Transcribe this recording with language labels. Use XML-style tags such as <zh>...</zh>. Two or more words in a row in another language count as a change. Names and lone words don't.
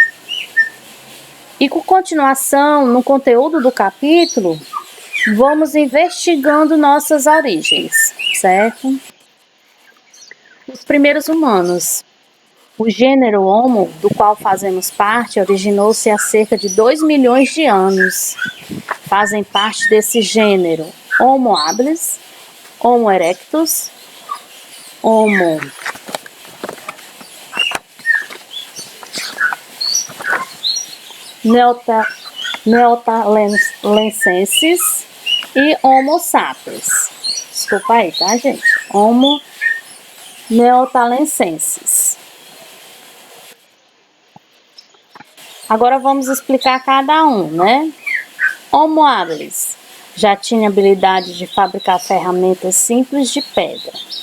<pt>E com continuação, no conteúdo do capítulo, vamos investigando nossas origens, certo? Os primeiros humanos. O gênero Homo, do qual fazemos parte, originou-se há cerca de 2 milhões de anos. Fazem parte desse gênero Homo habilis, Homo erectus, Homo neotalensensis e Homo sapiens. Desculpa aí, tá, gente? Homo neotalensensis. Agora vamos explicar cada um, né? Homo habilis já tinha habilidade de fabricar ferramentas simples de pedra.</pt>